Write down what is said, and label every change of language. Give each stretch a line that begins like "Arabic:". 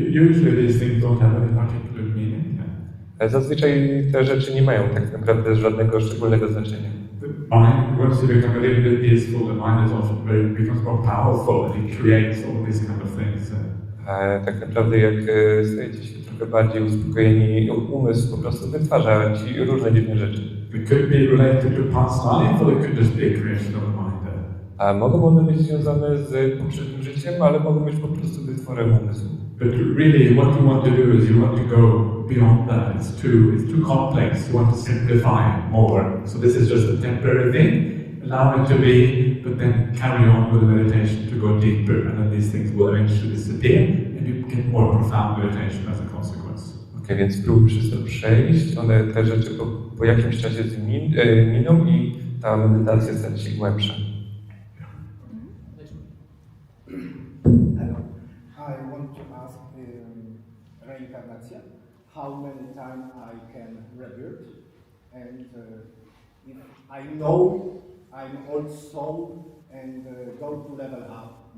English: Usually these things don't have any particular meaning.
Polish: Zazwyczaj te rzeczy nie mają tak naprawdę żadnego szczególnego znaczenia.
English: The mind, once you become a little bit peaceful, the mind is also becomes more powerful and it creates all these kind of things.
Polish: Tak naprawdę jak stajecie się trochę bardziej uspokojeni, umysł po prostu wytwarza ci różne dziwne rzeczy.
English: It could be related to past life, or it could just be a creation of the mind.
Polish: Mogą one być związane z poprzednim życiem, ale mogą być po prostu wytworem umysłu.
English: But really, what you want to do is you want to go beyond that. It's too complex. You want to simplify it more. So this is just a temporary thing. Allow it to be, but then carry on with the meditation to go deeper, and then these things will eventually disappear, and you get more profound meditation as a consequence.
Polish: Okej, więc spróbuj przez to przejść. Te rzeczy po jakimś czasie miną i ta medytacja stanie się głębsza.
English: I want to ask reincarnation. How many times I can rebirth, and if I know I'm old soul and go to level up